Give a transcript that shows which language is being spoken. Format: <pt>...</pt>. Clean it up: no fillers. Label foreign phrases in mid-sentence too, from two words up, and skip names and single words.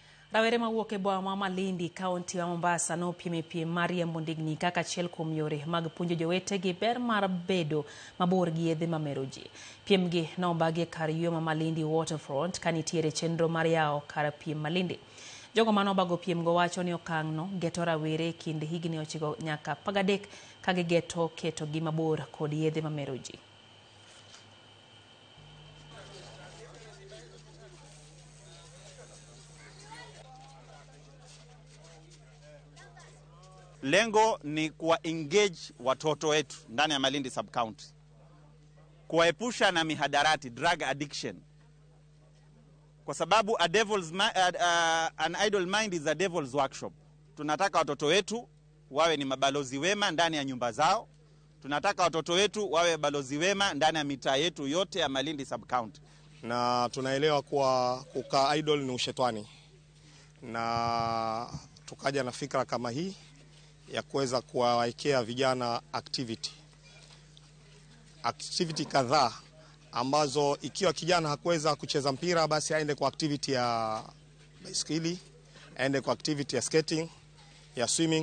<luo>Rawere mawuok e boma Malindi kaunti wa Mombasa no piem mariembo ndigni kaka achiel kuom yore mag puonjo jowetegi ber mar bedo mabor gi yedhe mamero ji. Piem gi nombagi kar yweyo ma Malindi Waterfront kanitiere chenro mar yawo kar piem Malindi. Jogo manobago piem go wacho ni okang' no geto rawere e kind higni 9 nyaka 13 ka gigeto ketogi mabor kod yedhe mamero ji.</luo> <sw>Lengo ni kuwa engage watoto wetu ndani ya Malindi sub-county, kuwaepusha na mihadarati,</sw> <en>drug addiction,</en> <sw>kwa sababu</sw> <en>an idle mind is a devil's workshop.</en> <sw>Tunataka watoto wetu wawe ni mabalozi wema ndani ya nyumba zao. Tunataka watoto wetu wawe balozi wema ndani ya mitaa yetu yote ya Malindi sub-county. Na tunaelewa kuwa kukaa idle ni ushetani, na tukaja na fikra kama hii ya kuweza kuwaekea vijana activity kadhaa ambazo ikiwa kijana hakuweza kucheza mpira basi aende kwa activity ya baiskeli, aende kwa activity ya skating, ya swimming.</sw>